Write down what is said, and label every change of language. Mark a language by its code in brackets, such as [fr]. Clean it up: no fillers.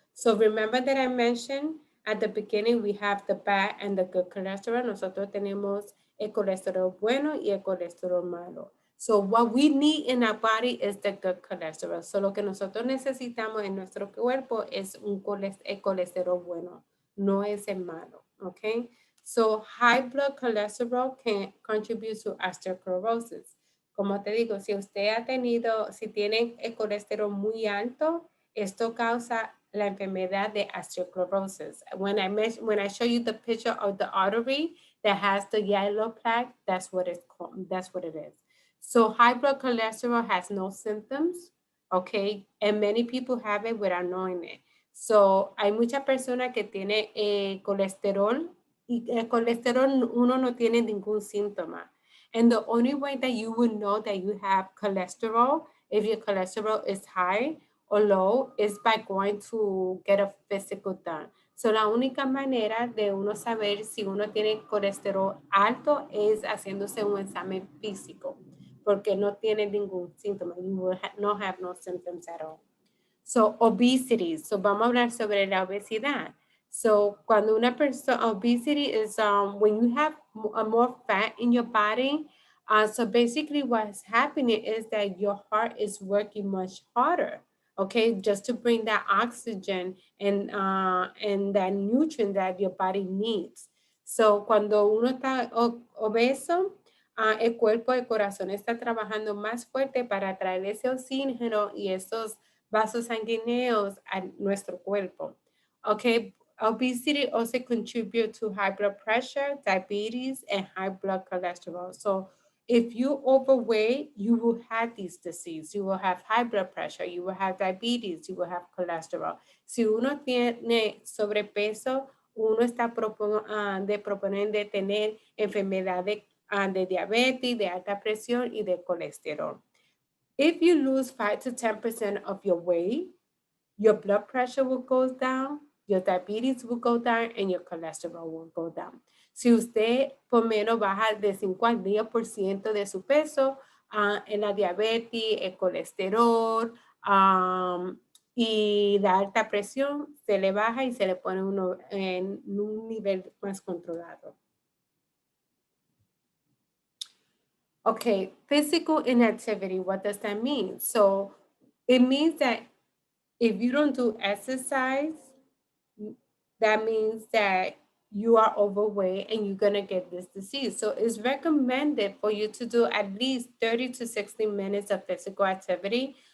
[en] So remember that I mentioned at the beginning we have the bad and the good cholesterol. [es] Nosotros tenemos el colesterol bueno y el colesterol malo. [en] So what we need in our body is the good cholesterol. [es] So lo que nosotros necesitamos en nuestro cuerpo es el colesterol bueno, no es el malo, okay? [en] So high blood cholesterol can contribute to osteoporosis. [es] Como te digo, si usted si tiene el colesterol muy alto, esto causa la enfermedad de osteoporosis. [en] When I show you the picture of the artery that has the yellow plaque, that's what it's called. That's what it is. So high blood cholesterol has no symptoms, okay, and many people have it without knowing it. [es] So hay muchas personas que tienen colesterol y el colesterol uno no tiene ningún síntoma. [en] And the only way that you would know that you have cholesterol, if your cholesterol is high or low, is by going to get a physical done. [es] So la única manera de uno saber si uno tiene colesterol alto es haciéndose un examen físico, porque no tiene ningún síntoma. [en] You will not have no symptoms at all. So obesity. [es] So vamos a hablar sobre la obesidad. [en] So [es] cuando una persona, [en] obesity is when you have more fat in your body. So basically what's happening is that your heart is working much harder, okay, just to bring that oxygen and that nutrient that your body needs. [es] So cuando uno está obeso, el cuerpo, el corazón está trabajando más fuerte para traer ese oxígeno y esos vasos sanguíneos a nuestro cuerpo. [en] Okay, obesity also contributes to high blood pressure, diabetes, and high blood cholesterol. So if you overweight, you will have these diseases. You will have high blood pressure, you will have diabetes, you will have cholesterol. [es] Si uno tiene sobrepeso, uno está proponiendo de tener enfermedades de diabetes, de alta presión y de colesterol. [en] If you lose 5 to 10% of your weight, your blood pressure will go down, your diabetes will go down, and your cholesterol will go down. [es] Si usted por menos baja de 5 al 10% de su peso, en la diabetes, el colesterol y la alta presión se le baja y se le pone uno en un nivel más controlado. [en] Okay, physical inactivity, what does that mean? So it means that if you don't do exercise, that means that you are overweight and you're going to get this disease. So it's recommended for you to do at least 30 to 60 minutes of physical activity.